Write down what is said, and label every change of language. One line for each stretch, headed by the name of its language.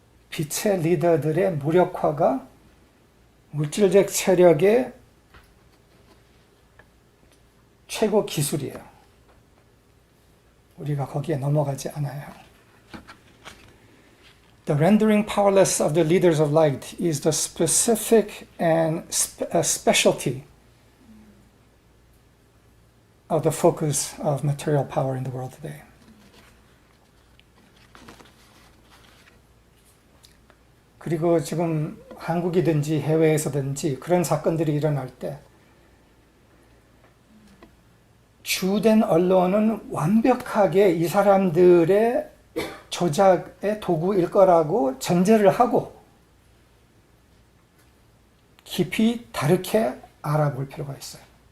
Korean: 빛의 리더들의 무력화가 물질적 체력의 최고 기술이에요. 우리가 거기에 넘어가지 않아요.
English: The rendering powerless of the leaders of light is the specific and specialty of the focus of material power in the world today.
Korean: 그리고 지금 한국이든지 해외에서든지 그런 사건들이 일어날 때 주된 언론은 완벽하게 이 사람들의 조작의 도구일 거라고 전제를 하고 깊이 다르게 알아볼 필요가 있어요.